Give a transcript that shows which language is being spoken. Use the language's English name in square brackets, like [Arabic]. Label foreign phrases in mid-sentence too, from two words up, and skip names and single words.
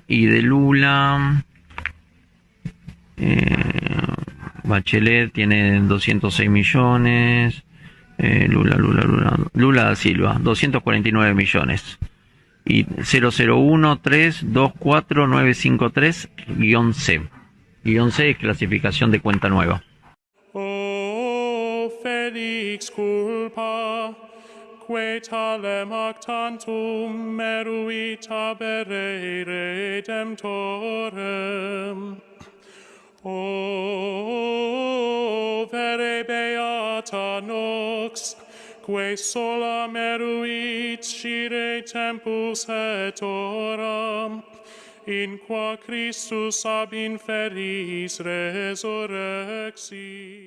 [Spanish] Y de Lula, Bachelet tiene 206 millones. Lula da Silva, 249 millones. Y 001-324-953-C. -C es clasificación de cuenta nueva. [Latin] Felix culpa, que talem ac tantum meruit abere redemptorem. O vere beata nox, que sola meruit scire tempus et horam, in qua Christus ab inferis resurrexi.